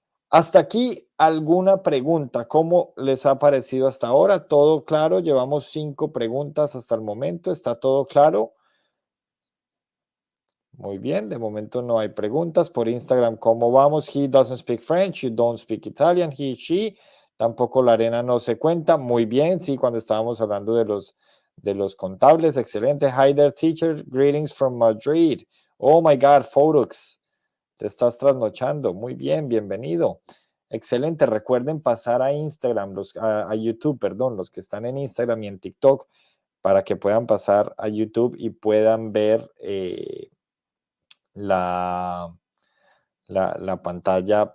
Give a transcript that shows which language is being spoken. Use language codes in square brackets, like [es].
[es] Hasta aquí, ¿alguna pregunta? ¿Cómo les ha parecido hasta ahora? ¿Todo claro? Llevamos 5 preguntas hasta el momento. ¿Está todo claro? Muy bien, de momento no hay preguntas. Por Instagram, ¿cómo vamos? [en] He doesn't speak French, you don't speak Italian, he, she. [es] Tampoco la arena no se cuenta. Muy bien, sí, cuando estábamos hablando de los contables. Excelente. [en] Hi there, teacher. Greetings from Madrid. Oh my God, Photox. [es] Te estás trasnochando. Muy bien, bienvenido. Excelente. Recuerden pasar a Instagram, a YouTube, perdón, los que están en Instagram y en TikTok, para que puedan pasar a YouTube y puedan ver la, la pantalla.